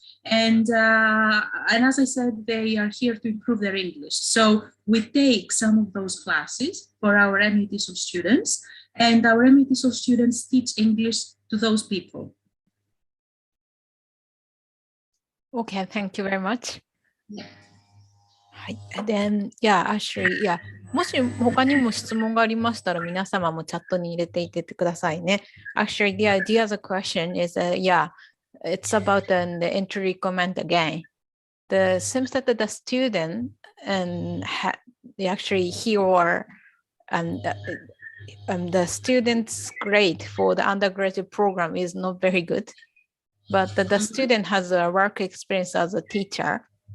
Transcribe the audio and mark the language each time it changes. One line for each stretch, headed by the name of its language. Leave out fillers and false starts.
English: And as I said, they are here to improve their English. So we take some of those classes for our MA TESOL students, and our MA TESOL students teach English to those people. Okay, thank you very much. Yeah.
Japanese: はい。
English: Then, actually,
Japanese: もし他にも質問がありましたら、皆様もチャットに入れていってくださいね。
English: Actually, the other question is, it's about the entry comment again. The seems that the student and actually he or the student's grade for the undergraduate program is not very good, but the student has a work experience as a teacher.